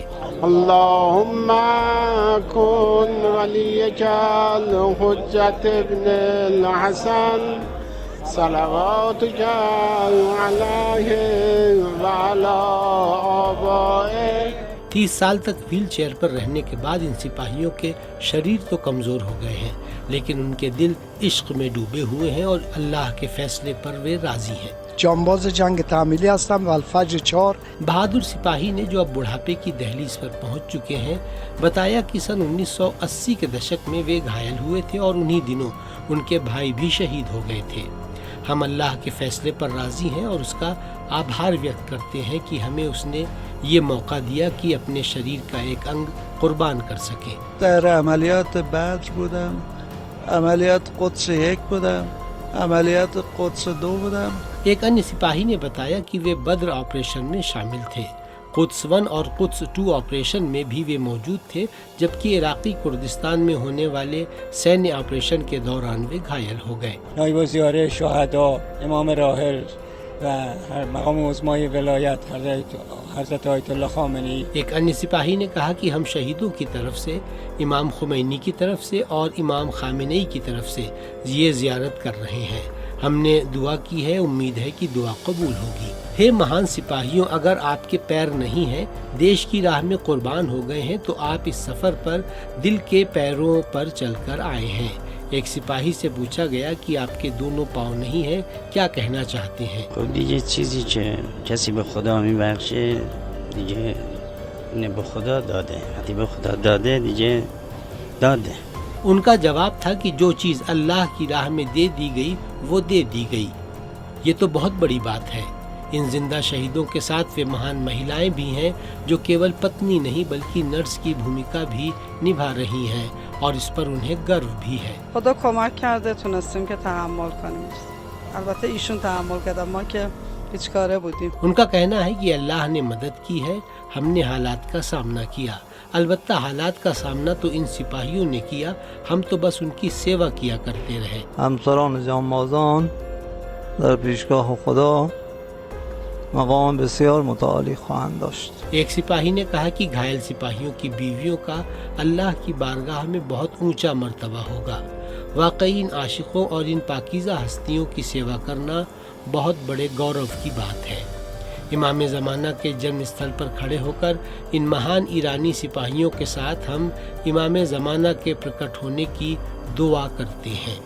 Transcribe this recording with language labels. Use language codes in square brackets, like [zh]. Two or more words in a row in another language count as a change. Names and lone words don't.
[ar] اللہم کن ولیک الحجۃ ابن الحسن صلواتک علیہ وعلی آبائہ. [hi] 30 साल तक व्हील चेयर पर रहने के बाद इन सिपाहियों के शरीर तो कमज़ोर हो गए हैं लेकिन इन के दिल इश्क़ में डूबे हुए हैं और अल्लाह के फ़ैसले पर वह राज़ी हैं. [fa] جانباز جنگ تعمیلی هستم و الفجر 4. [hi] बहादुर सिपाही ने जो अब बुढ़ापे की दहलीज़ पर पहुँच चुके हैं बताया कि सन 1980 के दशक में वह घायल हुए थे और उन्हीं दिनों उन के भाई भी शहीद हो गए थे. हम अल्लाह के फ़ैसले पर राज़ी हैं और इस का आभार व्यक्त करते हैं कि हमें इस ने यह मौक़ा दिया कि अपने शरीर का एक अंग क़ुर्बान कर सकें. [fa] در عملیات بدر بودم، عملیات قدس 1 بودم، عملیات قدس 2 بودم. [hi] एक अन्य सिपाही ने बताया कि वह बद्र ऑपरेशन में शामिल थे. क़ुद्स 1 और क़ुद्स 2 ऑपरेशन में भी वह मौजूद थे जबकि इराक़ी कुर्दिस्तान में होने वाले सैन्य ऑपरेशन के दौरान वह घायल हो गए. [fa] نائب زیاره شهدا امام راحل و مقام عظمای ولایت حضرت آیت اللہ خامنه‌ای. [hi] एक अन्य सिपाही ने कहा कि हम शहीदों की तरफ़ से, इमाम ख़ुमैनी की तरफ़ से और इमाम ख़ामेनेई की तरफ़ से यह ज़ियारत कर रहे हैं. हम ने दुआ की है, उम्मीद है कि दुआ क़बूल होगी. हे महान सिपाहियों, अगर आप के पैर नहीं हैं, देश की राह में क़ुर्बान हो गए हैं तो आप इस सफ़र पर दिल के पैरों पर चल कर आए हैं. एक सिपाही से पूछा गया कि आप के दोनों पाँव नहीं हैं, क्या कहना चाहते हैं? [fa] دیگه چیزی که کسی به خدا میبخشه دیگه اینه به خدا داده، وقتی به خدا داده دیگه داده. [hi] उन का जवाब था कि जो चीज़ अल्लाह की राह में दे दी गई वह दे दी गई. यह तो बहुत बड़ी बात है. इन ज़िंदा शहीदों के साथ वह महान महिलाएँ भी हैं जो केवल पत्नी नहीं बल्कि नर्स की भूमिका भी निभा रही हैं और इस पर इन्हें गर्व भी है. [fa] خدا کمک کرده تونستیم که تحمل کنیم. البته ایشون تحمل کردن، ما که هیچ کاره بودیم. [hi] इन का कहना है कि अल्लाह ने मदद की है, हम ने हालात का सामना किया. अलबत्ता हालात का सामना तो इन सिपाहियों ने किया, हम तो बस इन की सेवा किया करते रहे. [fa] همسران جانبازان در پیشگاه خدا مقام بسیار متعالی خواهند داشت. [hi] एक सिपाही ने कहा कि घायल सिपाहियों की बीवियों का अल्लाह की बारगाह में बहुत ऊँचा मर्तबा होगा. वाक़ई इन आशिक़ों और इन पाकीज़ा हस्तियों की सेवा करना बहुत बड़े गौरव की बात है. इमाम ज़माना के जन्म स्थल पर खड़े हो कर इन महान ईरानी सिपाहियों के साथ हम इमाम ज़माना के प्रकट होने की दुआ करते हैं.